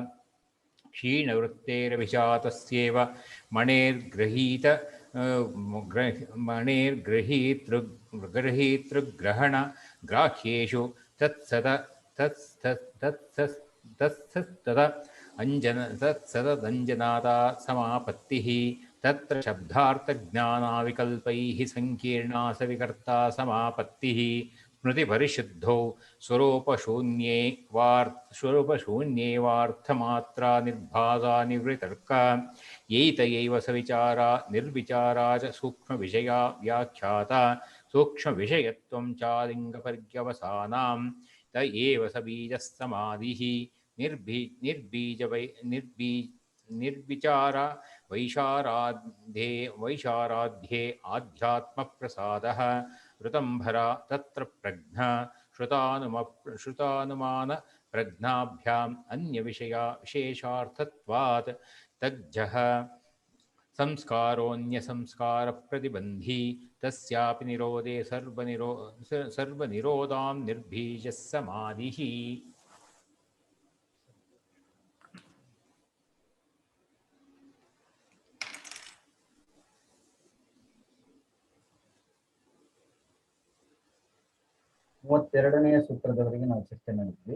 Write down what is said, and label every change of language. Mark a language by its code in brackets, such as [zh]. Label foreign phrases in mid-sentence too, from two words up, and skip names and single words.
[sa] ಕ್ಷೀಣವೃತ್ತೇರಭಿಜಾತಸ್ಯೇವ ಮಣೇರ್ಗೃಹೀತೃಗ್ರಹಣ ಗ್ರಾಹ್ಯೇಷು ತತ್ಸದಂಜನಾತಾ ಸಮಾಪತ್ತಿಃ ತತ್ರ ಶಬ್ದಾರ್ಥಜ್ಞಾನಾವಿಕಲ್ಪೈಃ ಸಂಕೀರ್ಣಾ ಸವಿಕರ್ತಾ ಸಮಾಪತ್ತಿಃ ಸ್ಮೃತಿಪರಿಶುದ್ಧೌ ಸ್ವರೂಪಶೂನ್ಯೇವಾರ್ಥಮಾತ್ರಾ ನಿರ್ಭಾಸಾ ನಿವೃತರ್ಕ ಏತಯೈವ ಸವಿಚಾರಾ ನಿರ್ವಿಚಾರಾ ಚ ಸೂಕ್ಷ್ಮವಿಷಯಾ ವ್ಯಾಖ್ಯಾತಾ ಸೂಕ್ಷ್ಮವಿಷಯತ್ವಂ ಚಾಲಿಂಗಪರ್ಯವಸಾನಾಂ ತ ಏವ ಸ ಬೀಜಃ ಸಮಾಧಿಃ निर्विचार वैशाराध्ये आध्यात्मप्रसादः ऋतंभरा तत्र प्रज्ञा श्रुतानुमान प्रज्ञाभ्याम् विशेषार्थत्वात् तज्जः संस्कारोऽन्यसंस्कारप्रतिबन्धी तस्यापि निरोधे सर्वनिरोधां निर्बीजः समाधिः. [kn] ಮೂವತ್ತೆರಡನೆಯ ಸೂತ್ರದವರೆಗೆ ನಾವು ಚರ್ಚೆ ಮಾಡಿದ್ವಿ.